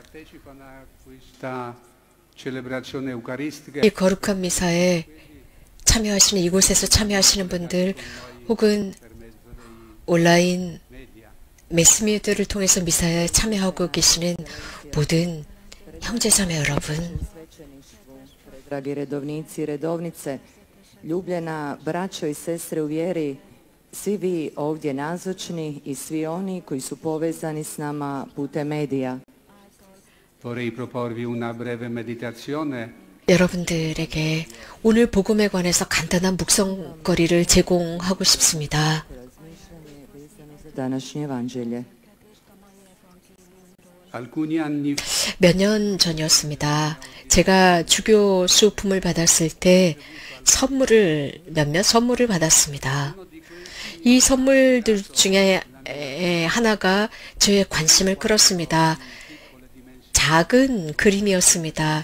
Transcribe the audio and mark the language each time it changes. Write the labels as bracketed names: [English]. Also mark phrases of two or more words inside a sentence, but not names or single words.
[Korean] 이 거룩한 미사에 참여하시는 이곳에서 참여하시는 분들 혹은 온라인 매스미디어를 통해서 미사에 참여하고 계시는 모든 형제자매 여러분, [Croatian] dragi redovnici i redovnice, ljubljena braćo i sestre u vjeri, Svi vi ovdje nazočni i svi oni koji su povezani s nama putem medija. [Italian] Vorrei proporvi una breve meditazione [Korean] 여러분들에게 오늘 복음에 관해서 간단한 묵상거리를 제공하고 싶습니다. [Croatian] Današnje evanđelje. [Italian] alcuni anni [Korean] 몇 년 전이었습니다. 제가 주교 수품을 받았을 때 몇몇 선물을 받았습니다. 이 선물들 중에 하나가 저의 관심을 끌었습니다. 작은 그림이었습니다.